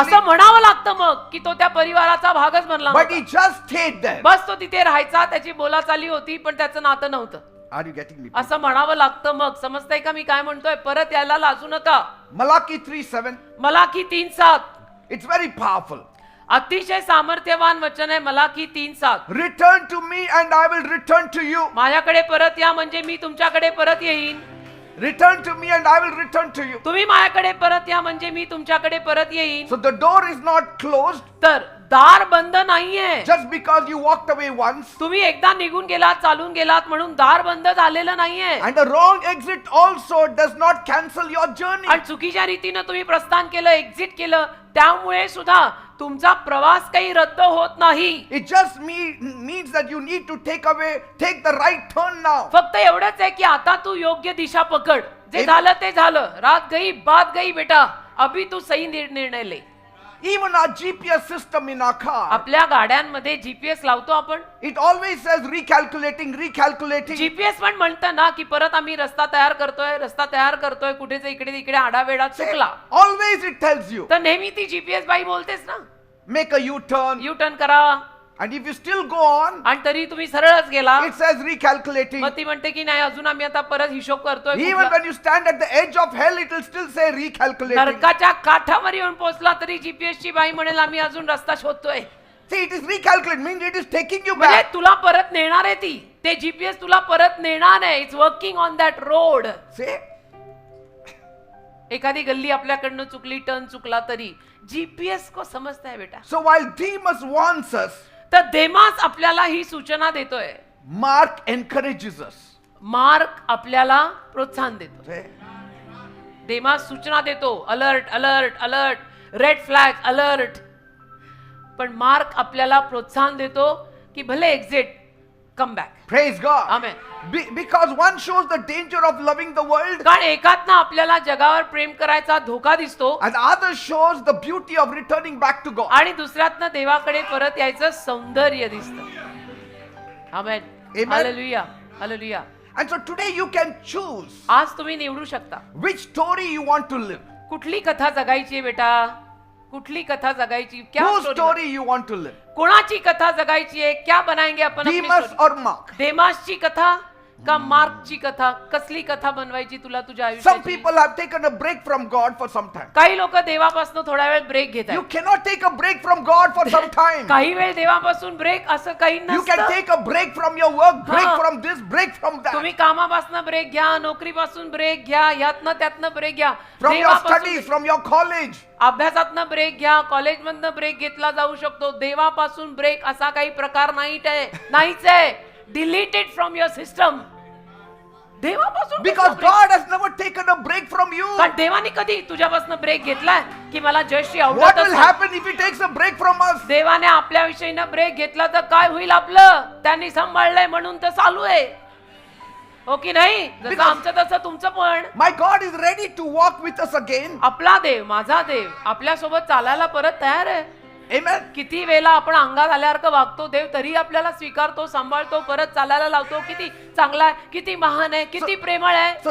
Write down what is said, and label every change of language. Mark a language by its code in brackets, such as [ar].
[mr] असं म्हणावं लागतं मग की तो त्या परिवाराचा भागच बनला [en] but [mr] नव्हता. [en] he just stayed there. [mr] बस तो तिथे राहायचा, त्याची बोलाचाली होती पण त्याचं नातं नव्हतं. [en] Are you getting me? [mr] असं म्हणावं लागतं. मग समजतंय का मी काय म्हणतोय? परत यायला लाजू नका. [en] Malachi 3:7. [mr] Malachi 3:7 [en] It's very powerful. [mr] अतिशय सामर्थ्यवान वचन आहे. Malachi 3:7 [en] Return to me and I will return to you. [mr] माझ्याकडे परत या म्हणजे मी तुमच्याकडे परत येईन. [en] Return to me and I will return to you. [mr] तुम्ही माझ्याकडे परत या म्हणजे मी तुमच्याकडे परत येईन. [en] So the door is not closed [mr] तर दार बंद नाहीये. [en] just because you walked away once. [mr] तुम्ही एकदा निघून गेलात, चालून गेलात म्हणून दार बंद झालेलं नाहीये. [en] And the wrong exit also does not cancel your journey. [mr] आणि चुकीच्या रीतीनं तुम्ही प्रस्थान केलं, एक्झिट केलं, त्यामुळे सुद्धा तुमचा प्रवास काही रद्द होत नाही. [en] It just means that you need to take the right turn now. [mr] फक्त एवढंच आहे की आता तू योग्य दिशा पकड. जे झालं ते झालं. [hi] रात गई बात गई बेटा. अभी तू सही निर्णय ले. [en] Even our GPS system in our car, [mr] आपल्या गाड्यांमध्ये जीपीएस लावतो आपण. [en] it always says recalculating. [mr] GPS पण म्हणतं ना की परत आम्ही रस्ता तयार करतोय कुठेच इकडे आडावेडा चुकला. [en] Always it tells you, [mr] तर नेहमी ती जीपीएस बाई बोलतेस ना, [en] make a U-turn. [mr] U turn करा. [en] And if you still go on, [mr] आणि तरी तुम्ही सरळच गेला. [en] it says recalculating. [mr] मग ती म्हणते की नाही अजून आम्ही आता परत हिशोब करतोय. [en] Even when you stand at the edge of hell, it will still say recalculating. [mr] नरकाच्या काठावर येऊन पोहोचला तरी जीपीएस ची बाई म्हणेल आम्ही अजून रस्ता शोधतोय. [en] See, it is recalculating, means it is taking you [mr] म्हणजे [en] back. [mr] तुला परत नेणार आहे ती. ते जीपीएस तुला परत नेणार आहे. [en] It's working on that road. See? [mr] एखादी गल्ली आपल्याकडनं चुकली, टर्न चुकला तरी जीपीएस [hi] को समजता है [mr] बेटा. [en] So while Demas warns us, [mr] तर देमास आपल्याला ही सूचना देतोय. [en] Mark encourages us. [mr] मार्क आपल्याला प्रोत्साहन देतो. [en] See? [mr] देमास सूचना देतो, [en] Alert alert alert, red flag alert. [mr] पण मार्क आपल्याला प्रोत्साहन देतो की भले exit, come back. [en] Praise God. [mr] Amen. [en] Because one shows the danger of loving the world, [mr] कारण एकातनं आपल्याला जगावर प्रेम करायचा धोका दिसतो [en] and the other shows the beauty of returning back to God. [mr] आणि दुसऱ्यातनं देवाकडे परत यायचं सौंदर्य दिसतं. आमेन. [en] Amen. [mr] Hallelujah hallelujah. [en] And so today you can choose [mr] आज तुम्ही निवडू शकता [en] which story you want to live. [mr] कुठली कथा जगायची आहे बेटा. कुठली कथा जगायची. [hi] क्या [en] Whose story? story you want to live? [mr] कोणाची कथा जगायची आहे. [hi] क्या बनाएंगे [mr] आपण [hi] अपनी [en] Demas story? or Mark? [mr] देमासची कथा का मार्कची कथा. कसली कथा बनवायची तुला तुझ्या [en] Some [mr] आयुष्याची. [en] people have taken a break from God for some time. [mr] काही लोक देवापासून थोडा वेळ ब्रेक घेत [en] You [mr] आहेत. [en] cannot take a break from God for some time. [mr] काही वेळ देवापासून ब्रेक असं काही [en] You can [mr] नसतं. [en] take a break from your work, break हाँ. from this, break from that. [mr] तुम्ही कामापासून ब्रेक घ्या, नोकरीपासून ब्रेक घ्या, यातनं त्यातनं ब्रेक घ्या. [en] From your [mr] देवापासून [en] studies, from your college. [mr] अभ्यासातनं break घ्या, कॉलेजमधनं ब्रेक घेतला जाऊ शकतो. देवापासून ब्रेक असा काही प्रकार नाहीच आहे. [en] Delete it from your system. [mr] देवापासून [en] Because God has never taken a break from you. [mr] कारण देवाने कधी तुझ्यापासून ब्रेक घेतलाय की मला जयश्री [en] What [mr] आवडत [en] will [mr] नाही. [en] happen if He takes a break from us? [mr] देवाने आपल्या विषयीनं ब्रेक घेतला तर काय होईल आपलं. त्यांनी सांभाळलंय म्हणून तर चालू आहे. हो की नाही. जसं [en] Because- [mr] आमचं तसं तुमचं पण. [en] My God is ready to walk with us again. [mr] आपला देव, माझा देव आपल्या सोबत चालायला परत तयार आहे. [en] Amen. [mr] किती वेळेला आपण अंगात आल्यासारखं वागतो, देव तरी आपल्याला स्वीकारतो, सांभाळतो, परत चालायला लावतो. किती चांगला आहे, किती महान आहे, किती प्रेमळ आहे.